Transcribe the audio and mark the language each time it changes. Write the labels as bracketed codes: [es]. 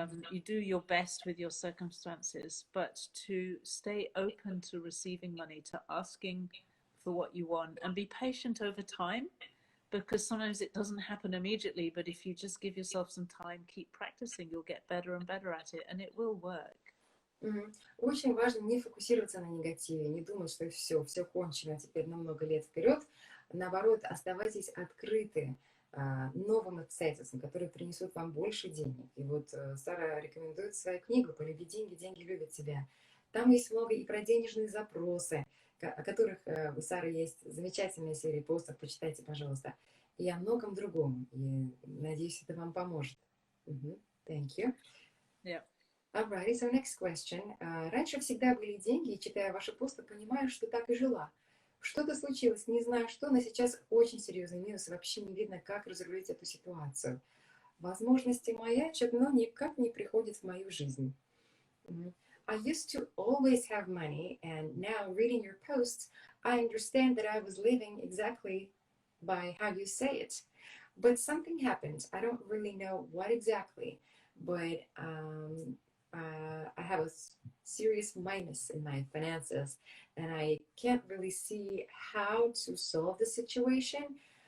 [en] You do your best with your circumstances, but to stay open to receiving money, to asking for what you want, and be patient over time, because sometimes it doesn't happen immediately, but if you just give yourself some time, keep practicing, you'll get better and better at it, and it will work. [ru] Очень важно не фокусироваться на негативе, не думать, что все кончено теперь на много лет вперед. Наоборот, оставайтесь открыты новым обстоятельствам, которые принесут вам больше денег. И вот Сара рекомендует свою книгу «Полюби деньги, деньги любят тебя». Там есть много и про денежные запросы, о которых у Сары есть замечательная серия постов, почитайте, пожалуйста, и о многом другом. И надеюсь, это вам поможет. [en] Thank you. Yeah. Alright, so next question. [ru] Раньше всегда были деньги, и читая ваши посты, понимаю, что так и жила. Что-то случилось, не знаю что, но сейчас очень серьезный минус, вообще не видно, как разрулить эту ситуацию. Возможности маячат, но никак не приходят в мою жизнь. [en] I used to always have money, and now reading your posts, I understand that I was living exactly by how you say it. But something happened. I don't really know what exactly, but I have a serious minus in my finances, and I can't really see how to solve the situation.